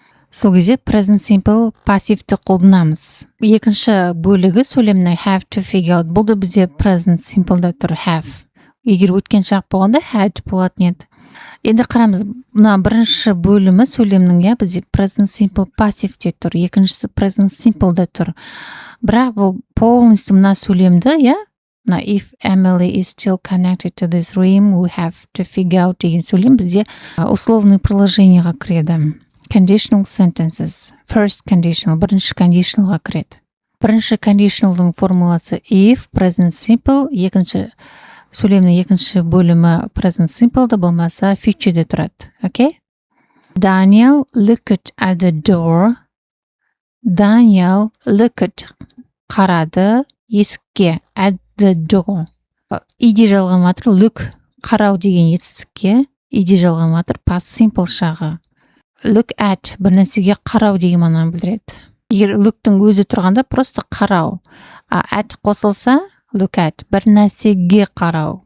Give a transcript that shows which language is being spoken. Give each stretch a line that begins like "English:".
Kazakh: Сол кезде present simple пассивті қолданамыз. Екінші бөлігі сөйлемнің
English: have to figure out.
Kazakh: Бұл да бізде present simple'да тұр have. Егер өткен шақ болғанда had болатын еді. Енді қарамыз, мына бірінші бөлімі сөйлемнің, иә, бізде present simple пассивте тұр. Екіншісі present simple'да тұр. Бірақ бұл
Russian: полностью
Kazakh: мына сөйлемді, иә,
English: Now, if Emily is still connected to this room, we have to figure out
Kazakh: деген сөйлем бізде
Russian: условный
Kazakh: приложениеға кіреді.
English: Conditional sentences. First conditional.
Kazakh: Бірінші conditionalға кіреді. Бірінші conditionalдың формуласы if, present simple. Екінші сөйлемнің екінші бөлімі present simple да болмаса futureде тұрады.
English: Okay? Daniel looked at the door. Daniel looked
Kazakh: қарады есікке
English: at the door.
Kazakh: Иде жалғанып жатыр, look қарау деген етістікке иде жалғанып жатыр, past simple шағы. Look at бір нәрсеге қарау деген мағынаны білдіреді. Егер look'тың өзі тұрғанда
Russian: просто
Kazakh: қарау. At қосылса look at бір нәрсеге қарау.